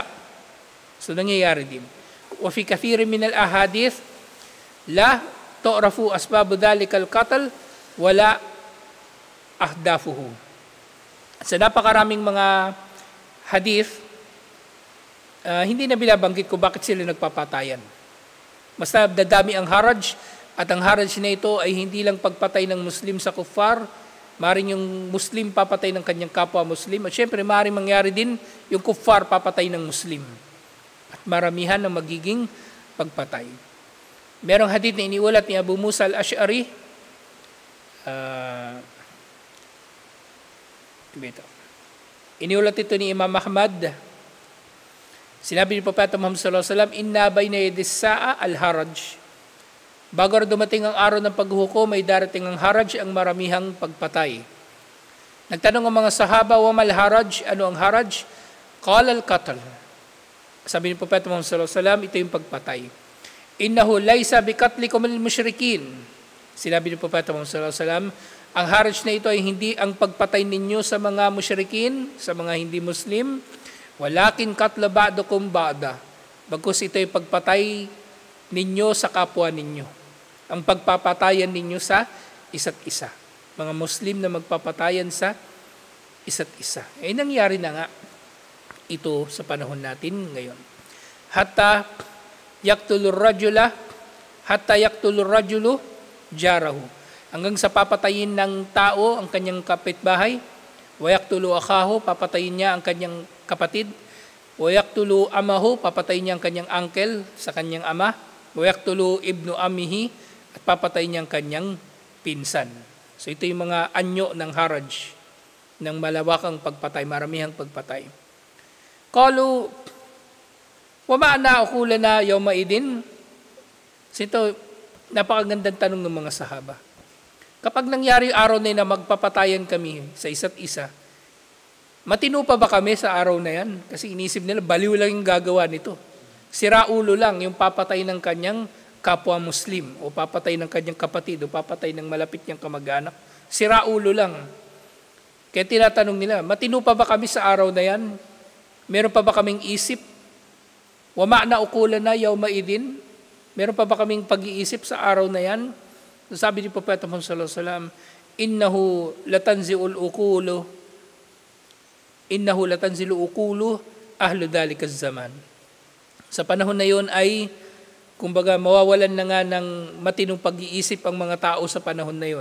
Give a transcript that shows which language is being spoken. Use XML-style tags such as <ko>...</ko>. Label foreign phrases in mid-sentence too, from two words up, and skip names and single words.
<tl>So nangyayari din.</tl> <ar>وفي كثير من الأحاديث لا تعرف أسباب ذلك القتل ولا أهدافه.</ar> <tl>Sa napakaraming mga hadith, hindi na binabanggit ko bakit sila nagpapatayan. Basta dadami ang haraj, at ang haraj na ito ay hindi lang pagpatay ng Muslim sa kuffar, maaaring yung Muslim papatay ng kanyang kapwa Muslim, at syempre maaaring mangyari din yung kuffar papatay ng Muslim. At maramihan ang magiging pagpatay. Merong hadith na iniulat ni Abu Musa al-Ash'ari, iniulat ito ni Imam Ahmad. Sinabi ni Propeta Muhammad</tl> <ar>صلى الله عليه وسلم إن بين يدي الساعة الهرج.</ar> <tl>Bago dumating ang araw ng paghuhukom, may darating ang haraj, ang maramihang pagpatay. Nagtanong ang mga sahaba,</tl> <ar>وما الهرج?</ar> <tl>Ano ang haraj?</tl> <ar>قال القتل.</ar> <tl>Sabi ni Propeta Muhammad</tl> <ar>صلى الله عليه وسلم,</ar> <tl>ito yung pagpatay.</tl> <ar>إنه ليس بقتلكم المشركين.</ar> <tl>Sinabi ni Propeta Muhammad</tl> <ar>صلى الله عليه وسلم,</ar> <tl>ang haraj na ito ay hindi ang pagpatay ninyo sa mga musyrikin, sa mga hindi Muslim,</tl> <ar>ولكن قتل بعضكم بعضا.</ar> <tl>Bagkus ito ay pagpatay ninyo sa kapwa ninyo. Ang pagpapatayan ninyo sa isa't isa. Mga Muslim na magpapatayan sa isa't isa. Eh nangyari na nga ito sa panahon natin ngayon.</tl> <ar>حتى يقتل الرجل جاره.</ar> <tl>Hanggang sa papatayin ng tao ang kanyang kapitbahay,</tl> <ar>ويقتل أخاه,</ar> <tl>papatayin niya ang kanyang kapatid,</tl> <ar>ويقتل عمه,</ar> <tl>papatayin niya ang kanyang uncle sa kanyang ama,</tl> <ar>ويقتل ابن عمه,</ar> <tl>at papatayin niya ang kanyang pinsan. So ito yung mga anyo ng haraj, ng malawakang pagpatay, maramihang pagpatay.</tl> <ar>قالوا ومعنا عقولنا يومئذ.</ar> <tl>Ito napakagandang tanong ng mga sahaba. Kapag nangyari araw na yun na magpapatayan kami sa isa't isa, matino pa ba kami sa araw na yan? Kasi inisip nila, baliw lang yung gagawa nito. Siraulo lang yung papatay ng kanyang kapwa Muslim, o papatay ng kanyang kapatid, o papatay ng malapit niyang kamag-anak. Siraulo lang. Kaya tinatanong nila, matino pa ba kami sa araw na yan? Meron pa ba kaming isip?</tl> <ar>ومعنا عقولنا يومئذ?</ar> <tl>Meron pa ba kaming pag-iisip sa araw na yan? Sabi ni Propeta Muhammad</tl> <ar>صلى الله عليه وسلم إنه لتنزع عقول أهل ذلك الزمان.</ar> <tl>Sa panahon na yon ay kumbaga mawawalan na nga ng matinong pag-iisip ang mga tao sa panahon na yon.</tl>